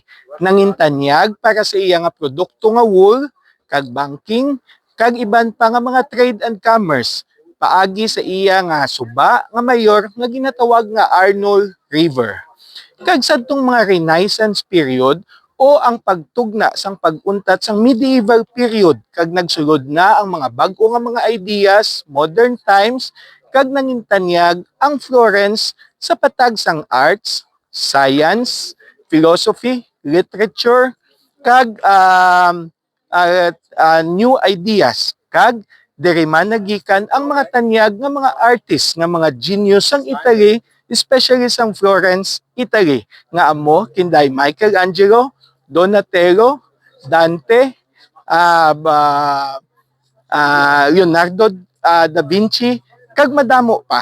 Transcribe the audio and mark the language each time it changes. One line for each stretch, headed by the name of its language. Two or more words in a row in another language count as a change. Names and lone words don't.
Hiligaynon: Nangintanyag para sa iya nga produkto nga wool, kag banking, kag iban pa nga mga
English: trade and commerce.
Hiligaynon: Paagi sa iya nga suba nga mayor nga ginatawag nga Arnold River. Kag sadtong mga
English: Renaissance period
Hiligaynon: o ang pagtugna sang pag-untat sang
English: medieval period
Hiligaynon: kag nagsulod na ang mga bag-o nga mga
English: ideas, modern times,
Hiligaynon: kag nangintanyag ang Florence sa patag sang
English: arts, science, philosophy, literature,
Hiligaynon: kag
English: new ideas.
Hiligaynon: Kag diri man nagikan ang mga tanyag nga mga artist nga mga genius sang Italy, especially sang Florence, Italy, nga amo kinday Michelangelo, Donatello, Dante, Leonardo da Vinci, kag madamo pa.